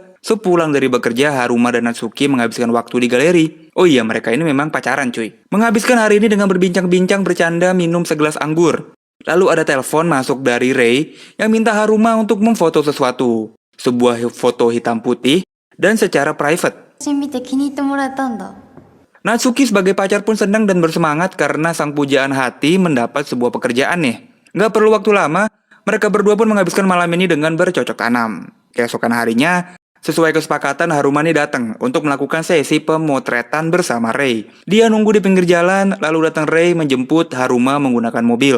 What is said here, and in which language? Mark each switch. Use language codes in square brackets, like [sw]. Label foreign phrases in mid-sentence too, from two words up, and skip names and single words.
[id] Sepulang dari bekerja, Haruma dan Natsuki menghabiskan waktu di galeri. Oh iya, mereka ini memang pacaran cuy. Menghabiskan hari ini dengan berbincang-bincang, bercanda, minum segelas anggur. Lalu ada telepon masuk dari Rei yang minta Haruma untuk memfoto sesuatu. Sebuah foto hitam putih dan secara private. [ja] 写真見て気に入ってもらえたんだ。 [id] Natsuki sebagai pacar pun senang dan bersemangat karena sang pujaan hati mendapat sebuah pekerjaan nih. Nggak perlu waktu lama, mereka berdua pun menghabiskan malam ini dengan bercocok tanam. Keesokan harinya, sesuai kesepakatan, Haruma nih datang untuk melakukan sesi pemotretan bersama Rei. Dia nunggu di pinggir jalan, lalu datang Rei menjemput Haruma menggunakan mobil.